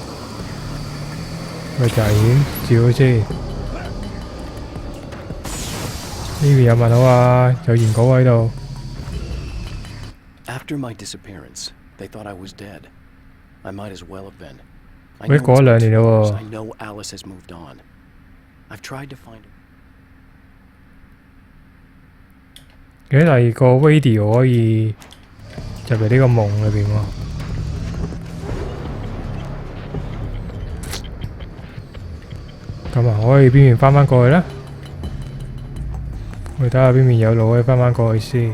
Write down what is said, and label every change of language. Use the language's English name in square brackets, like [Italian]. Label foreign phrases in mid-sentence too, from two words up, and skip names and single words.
[Cantonese] 咪就係先照咗先。呢邊有問號啊，有原稿喺度。 [English] After my disappearance, they thought I was dead. I might as well have been. I [Cantonese] 喂， [English] know [Cantonese] 過咗 [English] it's [Cantonese] 2年啦 [English] because [Cantonese] 喎。 [English] I know Alice has moved on. I've tried to find her. [Cantonese] 記得第二個 radio 可以入嚟呢個夢裏邊喎。咁啊，我可以邊邊翻過去咧？我睇下邊邊有路可以翻過去先。